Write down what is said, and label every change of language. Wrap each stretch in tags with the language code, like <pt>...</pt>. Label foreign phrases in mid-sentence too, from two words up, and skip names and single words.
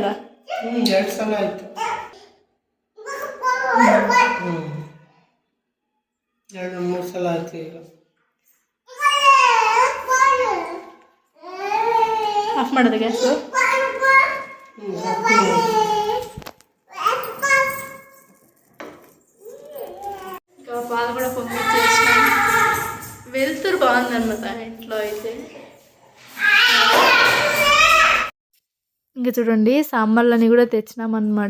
<kn>2 ಸಲ ಆಯ್ತು. 2-3 ಸಲ ಆಯ್ತು ಈಗ. ಆಫ್ ಮಾಡೋದು ಗ್ಯಾಸು.</kn> <te>ఇంకా పాలు కూడా పొంగిచ్చేసినాం. వెళ్తురు బాగుందన్నమాట ఇంట్లో అయితే. ఇంకా చూడండి సాంబార్లని కూడా తెచ్చినామన్నమాట.</te>